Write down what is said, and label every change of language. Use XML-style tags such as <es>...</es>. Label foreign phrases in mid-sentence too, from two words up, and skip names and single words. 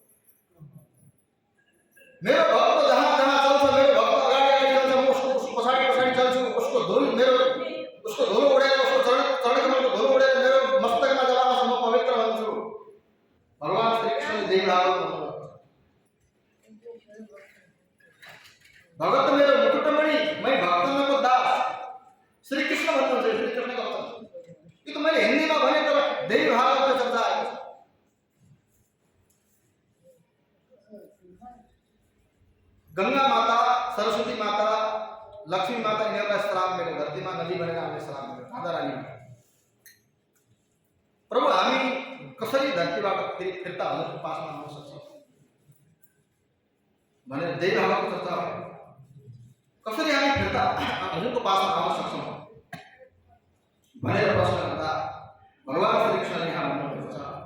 <ne>मेरो भक्त जहाँ जहाँ चल्छ मेरो भक्त अगाडि अगाडि चल्छ म उसको पछाडि पछाडि चल्छु उसको धुल मेरो उसको धुलो उडेर उसको चरणकमलको धुलो उडेर मेरो मस्तकमा जलाउँछ म पवित्र हुन्छु भगवान श्री कृष्णले देवी भागवत भगत मेरो मुकुटमणि</ne> <hi>मै भक्तनको दास</hi> <ne>श्री कृष्ण भन्नुहुन्छ श्री कृष्णको वचन यो त मैले हिन्दीमा भने तर देवी भागवतको चर्चा आएको छ गंगा माता सरस्वती माता लक्ष्मी माता यिनीहरूलाई श्राप मिल्यो धरतीमा नदी बनेर हामीले श्राप मिल्यो राधा रानी प्रभु हामी कसरी धरतीबाट फेरि फिर्ता हजुरको पासमा आउन सक्छौँ भनेर देवी भागवतको चर्चा हो कसरी हामी फिर्ता हजुरको पासमा आउन सक्छौँ भनेर प्रश्न गर्दा भगवान श्री कृष्णले यहाँ भन्नुभएको छ</ne>